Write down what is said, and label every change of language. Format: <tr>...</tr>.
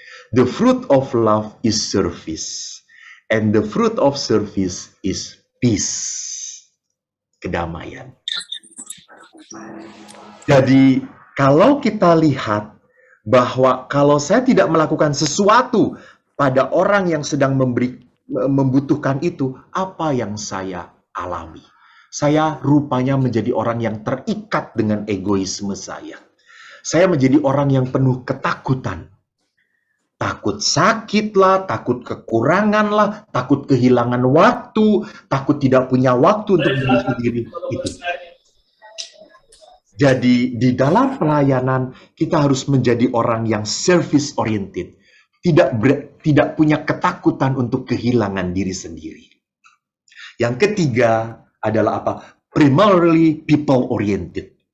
<en>The fruit of love is service. And the fruit of service is peace.</en> <id>Kedamaian. Jadi, kalau kita lihat bahwa kalau saya tidak melakukan sesuatu pada orang yang sedang membutuhkan itu, apa yang saya alami? Saya rupanya menjadi orang yang terikat dengan egoisme saya. Saya menjadi orang yang penuh ketakutan. Takut sakit lah, takut kekurangan lah, takut kehilangan waktu, takut tidak punya waktu untuk diri sendiri. Jadi di dalam pelayanan kita harus menjadi orang yang service oriented. Tidak punya ketakutan untuk kehilangan diri sendiri. Yang ketiga adalah apa?</id> <en>Primarily people oriented.</en>